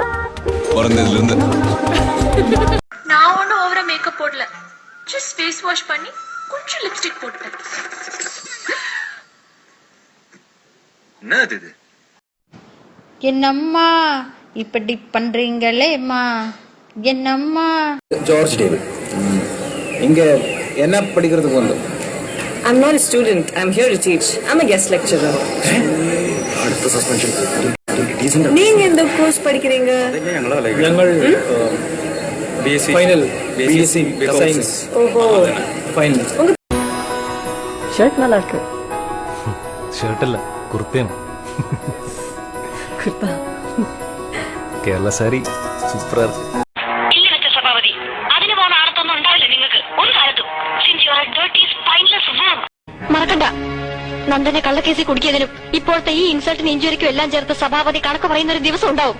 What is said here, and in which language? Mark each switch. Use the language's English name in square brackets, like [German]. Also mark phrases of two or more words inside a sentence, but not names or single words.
[Tamil] நான் ஒன்றும் ஓவரா மேக்கப் போடல, [English] just face wash [Tamil] பண்ணி கொஞ்சம் லிப்ஸ்டிக் போட்டுட்டேன். என்னது இது? என்னம்மா இப்படி பண்றீங்களேம்மா, என்னம்மா. ஜார்ஜ் டேவிட், இங்க என்ன படிக்கிறதுக்கு வந்து? [English] I'm not a student. I'm here to teach. I'm a guest lecturer. [Tamil] அடுத்த சஸ்பென்ஷன். நீங்க எந்த கோர்ஸ் படிக்கிறீங்க? [Malayalam] ഞങ്ങൾ [English] final BSc science. [Tamil] ஓஹோ, [Malayalam] ഫൈനൽ. [Tamil] ஷர்ட் நல்லா இருக்கு. [Malayalam] ഷർട്ട് അല്ല, കുർത്തയാണ്. കേരള സാരി സൂപ്പറാ. ഇല്ല മിസ്റ്റർ സഭാപതി, അതിന് പോകുന്ന ആർക്കൊന്നും ഉണ്ടാവില്ല നിങ്ങൾക്ക് ഒരു കാലത്തും. [English] since you are a dirty spineless worm. [Malayalam] മറക്കണ്ട, നന്ദനെ കള്ളക്കേസിൽ കുടുക്കിയതിനും ഇപ്പോഴത്തെ ഈ ഇൻസൾട്ടിന് ഇഞ്ചുറിക്കും എല്ലാം ചേർത്ത് സഭാപതി കണക്ക് പറയുന്ന ഒരു ദിവസം ഉണ്ടാവും.